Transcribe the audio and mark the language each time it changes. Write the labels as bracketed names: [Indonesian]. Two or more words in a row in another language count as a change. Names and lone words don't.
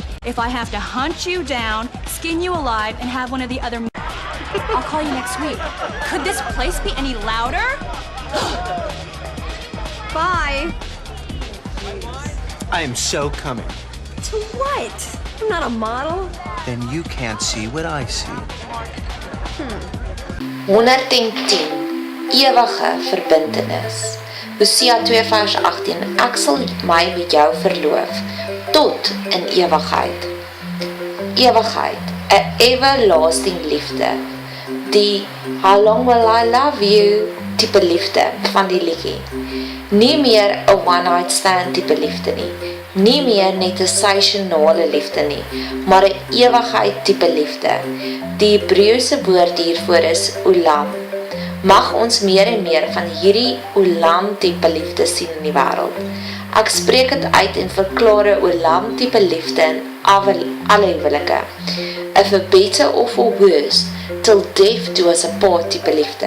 [English] If I have to hunt you down, skin you alive, and have one of the other I'll call you next week. Could this place be any louder? Bye. I am so coming. To what? I'm not a model. Then you can't see what I see. [Afrikaans] 110 ewige verbintenis. Hosea 2 vers 18. Ek sal my met jou verloof tot in ewigheid. Ewigheid, 'n everlasting liefde. Die How long will I love you tipe liefde van die liedjie. Nie meer 'n [English] one night stand [Afrikaans] tipe liefde nie. Nie meer net 'n seisonale liefde nie, maar 'n ewigheid tipe liefde. Die Hebreëse woord hiervoor is olam. Mag ons meer en meer van hierdie olam tipe liefde sien in die wêreld. Ek spreek dit uit en verklaar 'n olam tipe liefde in alle huwelike. [English] For better or for worse, till death do us apart [Afrikaans] tipe liefde.